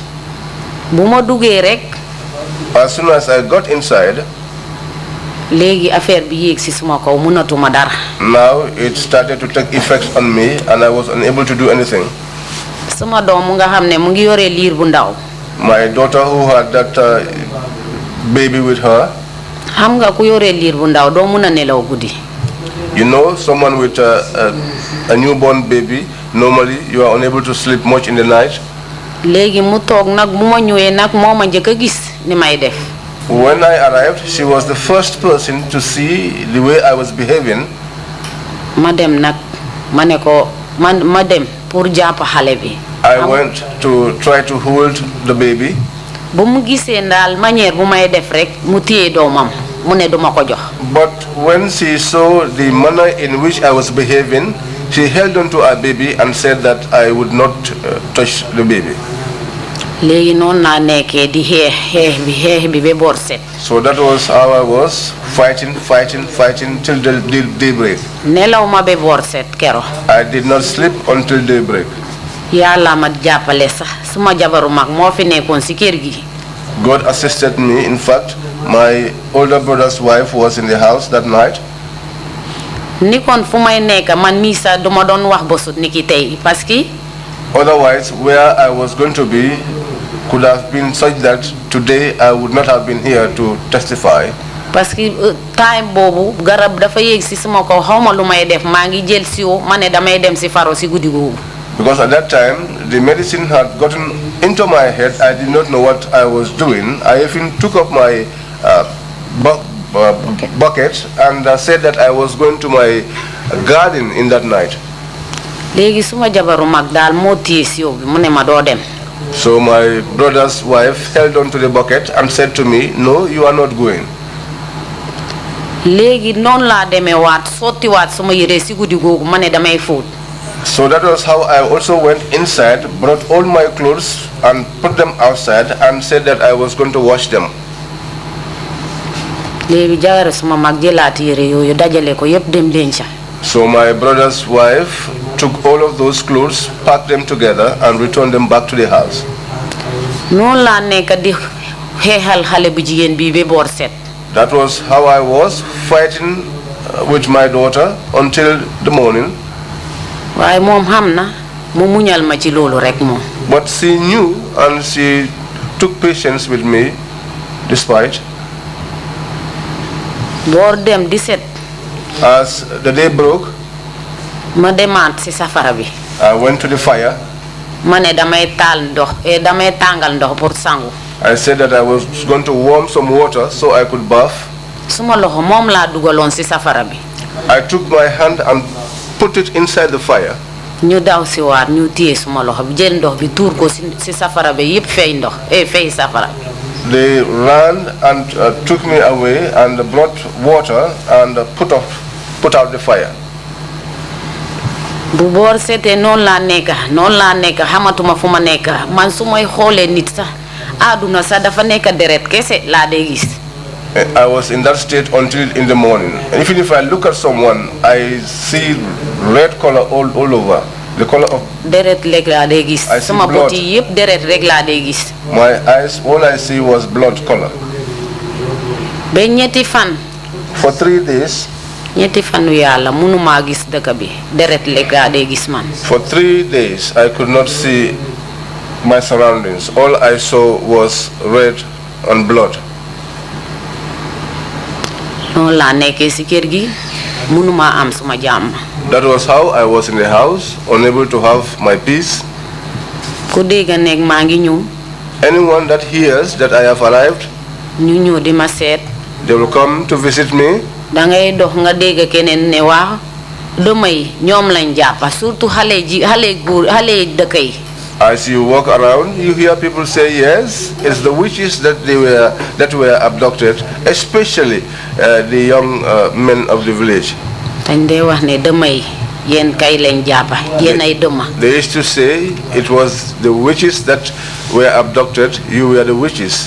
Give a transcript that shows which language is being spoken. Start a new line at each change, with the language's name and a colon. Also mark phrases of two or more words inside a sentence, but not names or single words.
Wolof: bu ma duggee rek.
English: As soon as I got inside.
Wolof: Léegi affaire bi yéeg ci suma kaw mënatuma dara.
English: Now it started to take effect on me and I was unable to do anything.
Wolof: Sama doom mu nga xam ne mu ngi yore liir bu ndaw.
English: My daughter who had that baby with her.
Wolof: Xam nga ku yore liir bu ndaw doo mën a nelaw guddi.
English: You know, someone with a newborn baby, normally you are unable to sleep much in the night.
Wolof: Léegi mu toog nag bu ma ñëwee nag moo ma njëkk a gis ni may def.
English: When I arrived, she was the first person to see the way I was behaving.
Wolof: Ma dem nag ma ne ko ma dem pour jàpp xale bi.
English: I went to try to hold the baby.
Wolof: Bu mu gisee ndaal manière bu may def rek mu téye doomam mu ne duma ko jox.
English: But when she saw the manner in which I was behaving, she held on to our baby and said that I would not touch the baby.
Wolof: léegi noonu naa nekkee di xeex bi ba boor set.
English: So that was how I was fighting till the daybreak.
Wolof: nelaw ma ba boor set kero.
English: I did not sleep until daybreak.
Wolof: yàlla ma jàppale sax suma jabaru mag moo fi nekkoon si kër gi.
English: God assisted me. In fact, my older brother's wife was in the house that night.
Wolof: ni kon fu may nekk man mii sax duma doon wax bosut ni ki tey
French: parce que.
English: Otherwise, where I was going to be could have been such that today I would not have been here to testify.
French: parce que
Wolof: time boobu garab dafa yéeg si sama kaw xawma lu may def maa ngi jël siwo ma ne damay dem si faro si guddi googu.
English: Because at that time, the medicine had gotten into my head. I did not know what I was doing. I even took up my bucket and said that I was going to my garden in that night.
Wolof: léegi suma jabaru mag daal moo téye siwo bi mu ne ma doo dem.
English: So my brother's wife held on to the bucket and said to me, "No, you are not going."
Wolof: léegi noonu laa demee waat sottiwaat suma yére si guddi googu ma ne damay fóot.
English: So that was how I also went inside, brought all my clothes and put them outside and said that I was going to wash them.
Wolof: léegi jabaru suma mag jëlaat yére yooyu dajale ko yépp dem denca.
English: So my brother's wife took all of those clothes, packed them together and returned them back to the house.
Wolof: noonu laa nekk di xeexal xale bu jigéen bi ba boor set.
English: That was how I was fighting with my daughter until the morning.
Wolof: waaye moom xam na mu muñal ma ci loolu rek moom.
English: But she knew and she took patience with me despite.
Wolof: boor dem di set.
English: As the day broke,
Wolof: ma demaat si safara bi.
English: I went to the fire.
Wolof: ma ne damay damay tàngal ndox pour sangu.
English: I said that I was going to warm some water so I could bath.
Wolof: suma loxo moom laa dugaloon si safara bi.
English: I took my hand and put it inside the fire.
Wolof: ñu daw si waat ñu téye suma loxo bi jël ndox bi tuur ko si safara bi yépp fay ndox fay safara.
English: They ran and took me away and brought water and put out the fire.
Wolof: bu boor seetee noonu laa nekk xamatuma fu ma nekk man su may xoolee nit sax àdduna sax dafa nekk deret kese laa dee gis.
English: I was in that state until in the morning. And even if I look at someone, I see red color all over. The color of
Wolof: deret rek laa dee gis.
English: I see
Wolof: sama
English: blood.
Wolof: bët yi yépp deret rek laa dee gis.
English: My eyes, all I see was blood color.
Wolof: ba ñetti fan.
English: For 3 days.
Wolof: ñetti fanu yàlla mënumaa gis dëkk bi deret rek laa dee gis man.
English: For 3 days, I could not see my surroundings. All I saw was red and blood.
Wolof: noonu laa nekkee si kër gi mënumaa am suma jàmm.
English: That was how I was in the house, unable to have my peace.
Wolof: ku dégg nekk maa ngi ñëw.
English: Anyone that hears that I have arrived,
Wolof: ñu ñëw di ma seet.
English: they will come to visit me.
Wolof: dangay dox nga dégg keneen ne waaw dëmm yi ñoom lañ jàppa surtout xale dëkk yi.
English: As you walk around, you hear people say, yes, it's the witches that were abducted, especially the young men of the village.
Wolof: dañ dee wax ne dëmm yi yéen kay lañ jàppa yéen ay dëmma.
English: They used to say it was the witches that were abducted, you were the witches.